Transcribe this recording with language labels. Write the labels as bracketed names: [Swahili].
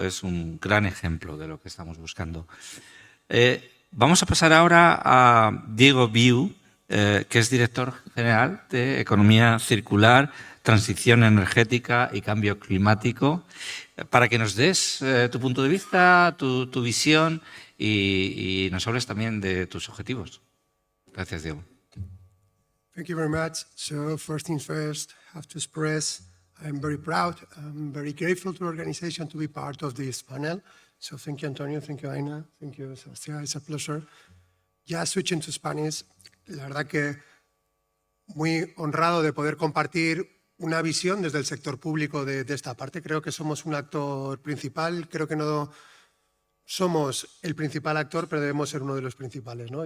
[Spanish] Es un gran ejemplo de lo que estamos buscando. Vamos a pasar ahora a Diego Viu, que es director general de Economía Circular, Transición Energética y Cambio Climático, para que nos des tu punto de vista, tu visión y nos hables también de tus objetivos. Gracias, Diego. [English] Thank you very much. So first things first, I have to express I'm very proud, I'm very grateful to the organization to be part of this panel. So thank you, Antonio, thank you, Aina, thank you, Sebastián, it's a pleasure. [Spanish] Ya [English] switching to Spanish, [Spanish] la verdad que muy honrado de poder compartir una visión desde el sector público de esta parte. Creo que somos un actor principal, creo que no somos el principal actor, pero debemos ser uno de los principales, ¿no?